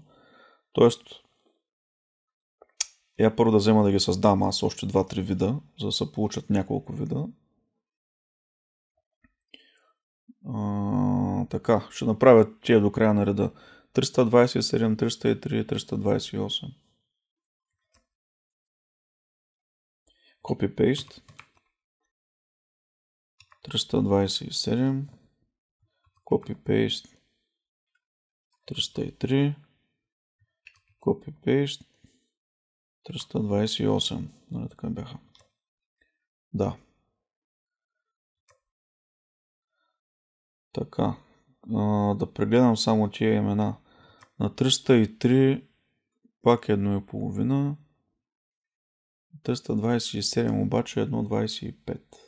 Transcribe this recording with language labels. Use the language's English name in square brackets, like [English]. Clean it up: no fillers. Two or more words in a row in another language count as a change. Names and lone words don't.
[Bulgarian] Тоест, я първо да взема да ги създам аз още 2-3 вида, за да се получат няколко вида. Така, ще направя тия до края на реда. 327, 303, 328. Copy-paste. 327. Copy-paste. 303. Copy-paste. 328. Нали така бяха? Да. Така. Да прегледам само тия имена. На 303 пак 1,5. 327 обаче 1,25.